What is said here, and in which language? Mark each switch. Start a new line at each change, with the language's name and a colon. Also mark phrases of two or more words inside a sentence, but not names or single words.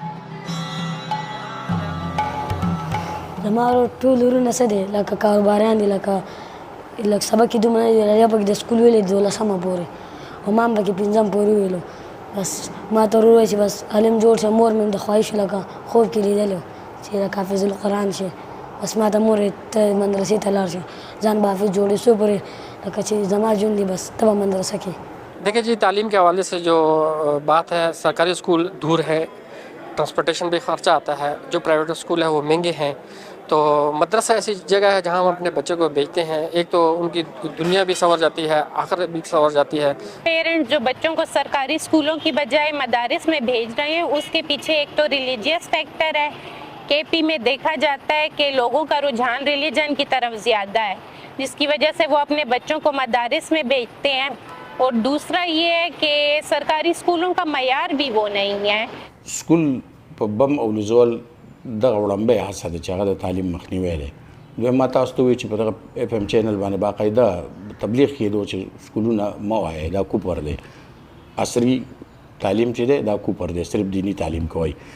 Pashto: زما ټول ورونه څه دی لکه کاروباریان دي لکه سبق یې دومره نه دی پکې د سکول ویلې 12مه پورې او ما هم پکې 5م پورې ویلو بس ما ته وویل چې بس عالم جوړ شه مور مې د خواهش لکه خوب کې لیدلی چې لکه حافظ القرآن شي بس ما ته مور ته مدرسې ته لاړ شه ځان به حافظ جوړې څو پورې لکه چې زما ژوند دی بس ته به مدرسه کې.
Urdu: دیکھیے جی تعلیم کے حوالے سے جو بات ہے سرکاری سکول دور ہے ٹرانسپورٹیشن بھی خرچہ آتا ہے جو پرائیویٹ سکول ہے وہ مہنگے ہیں تو مدرسہ ایسی جگہ ہے جہاں ہم اپنے بچے کو بھیجتے ہیں ایک تو ان کی دنیا بھی سنور جاتی ہے آخرت بھی سنور جاتی ہے. پیرنٹس جو بچوں کو سرکاری سکولوں کی بجائے مدارس میں بھیج رہے ہیں اس کے پیچھے ایک تو
English: religious factor
Urdu: ہے. کے پی میں دیکھا جاتا ہے کہ لوگوں کا رجحان ریلیجن کی طرف زیادہ ہے جس کی وجہ سے وہ اپنے بچوں کو مدارس میں بھیجتے ہیں اور دوسرا یہ ہے کہ سرکاری سکولوں کا معیار بھی وہ نہیں ہے.
Pashto: स्कूल په بم او لزول دغه وړاندې هڅه ده چې هغه د تعلیم مخنیوی دی. دویم تاسو ته وایي چې په دغه اف ام چینل باندې باقاعده تبلیغ کېدو چې سکولونه مه وایئ دا کوپر دی عصري تعلیم چې دی دا کوپر دی صرف دیني تعلیم کوئ.